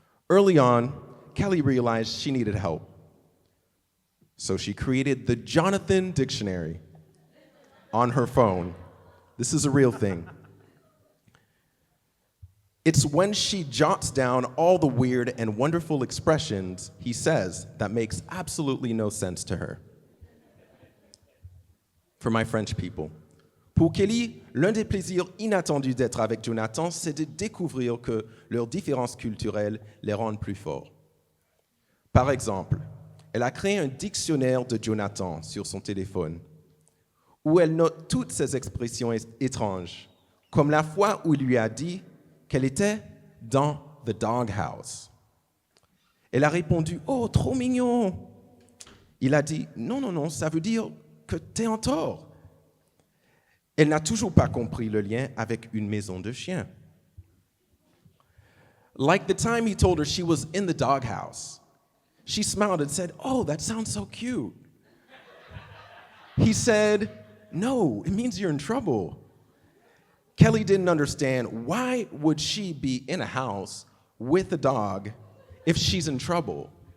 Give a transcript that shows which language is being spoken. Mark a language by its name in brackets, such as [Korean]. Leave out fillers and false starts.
[English] Early on, Kelly realized she needed help. So she created the Jonathan Dictionary on her phone. This is a real thing. It's when she jots down all the weird and wonderful expressions he says that makes absolutely no sense to her. For my French people, [French] pour Kelly, l'un des plaisirs inattendus d'être avec Jonathan, c'est de découvrir que leurs différences culturelles les rendent plus forts. Par exemple, elle a créé un dictionnaire de Jonathan sur son téléphone, où elle note toutes ses expressions étranges, comme la fois où il lui a dit qu'elle était dans [English] the doghouse. [French] Elle a répondu « Oh, trop mignon !» Il a dit « Non, ça veut dire que t'es en tort. » Elle n'a toujours pas compris le lien avec une maison de chien. [English] Like the time he told her she was in the doghouse, she smiled and said, "Oh, that sounds so cute." He said, "No, it means you're in trouble." Kelly didn't understand, why would she be in a house with a dog if she's in trouble?